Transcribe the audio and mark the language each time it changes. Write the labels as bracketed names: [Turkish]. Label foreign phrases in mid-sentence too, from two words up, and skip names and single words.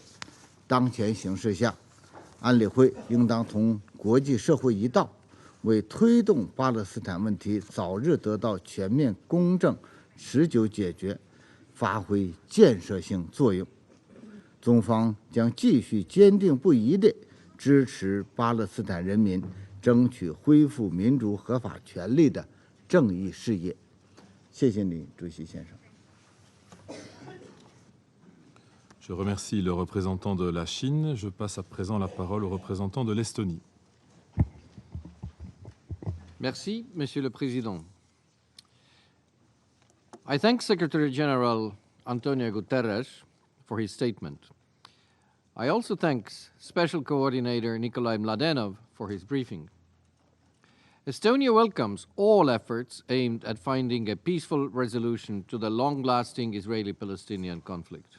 [Chinese] 当前形势下，安理会应当同国际社会一道，为推动巴勒斯坦问题早日得到全面、公正、持久解决，发挥建设性作用。中方将继续坚定不移地支持巴勒斯坦人民争取恢复民主合法权利的正义事业。谢谢你，主席先生。 [French] Je remercie le représentant de la Chine. Je passe à présent la parole au représentant de l'Estonie. Merci, Monsieur le Président. [English] I thank Secretary General Antonio Guterres for his statement. I also thank Special Coordinator Nikolai Mladenov for his briefing. Estonia welcomes all efforts aimed at finding a peaceful resolution to the long-lasting Israeli-Palestinian conflict.